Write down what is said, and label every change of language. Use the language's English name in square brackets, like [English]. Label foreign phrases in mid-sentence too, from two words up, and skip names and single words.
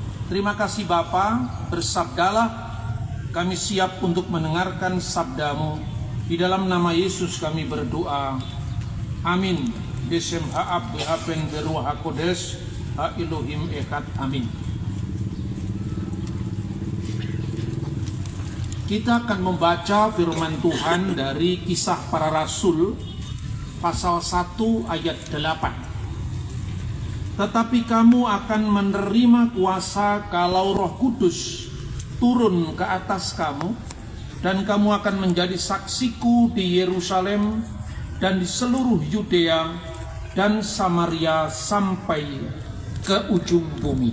[Indonesian] Terima kasih Bapa, bersabdalah, kami siap untuk mendengarkan sabdamu. Di dalam nama Yesus kami berdoa. Amin. [Hebrew] בשם האב ביהבן ברוח הקודש ה אלוהים אחד. [Indonesian] Amin. Kita akan membaca firman Tuhan dari Kisah Para Rasul pasal 1 ayat 8. Tetapi kamu akan menerima kuasa kalau Roh Kudus turun ke atas kamu, dan kamu akan menjadi saksiku di Yerusalem dan di seluruh Yudea dan Samaria sampai ke ujung bumi.